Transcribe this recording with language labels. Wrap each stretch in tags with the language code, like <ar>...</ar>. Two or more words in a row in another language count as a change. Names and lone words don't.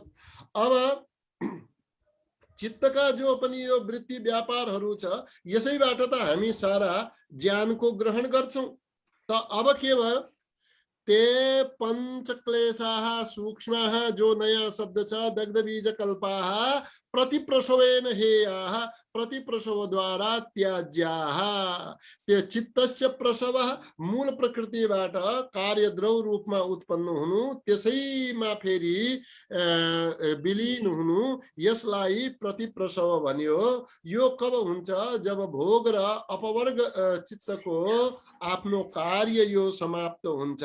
<ne>अब चित्तका जो पनि यो वृत्ति व्यापारहरू छ, यसैबाट त हामी सारा ज्ञानको ग्रहण गर्छौं। त अब के भयो?</ne> <sa>ते पंचक्लेशाः सूक्ष्माः,</sa> <ne>जो नयाँ शब्द छ,</ne> <sa>दग्धबीज कल्पाः प्रतिप्रसवेन हेयाः, प्रतिप्रसव द्वारा त्याज्याः।</sa> <ne>त्यो</ne> <sa>चित्तस्य प्रसवः</sa> <ne>मूल प्रकृतिबाट कार्यद्रव रूपमा उत्पन्न हुनु, त्यसैमा फेरि विलीन हुनु, यसलाई प्रतिप्रसव भन्यो। यो कब हुन्छ? जब भोग र अपवर्ग चित्तको आफ्नो कार्य यो समाप्त हुन्छ।</ne>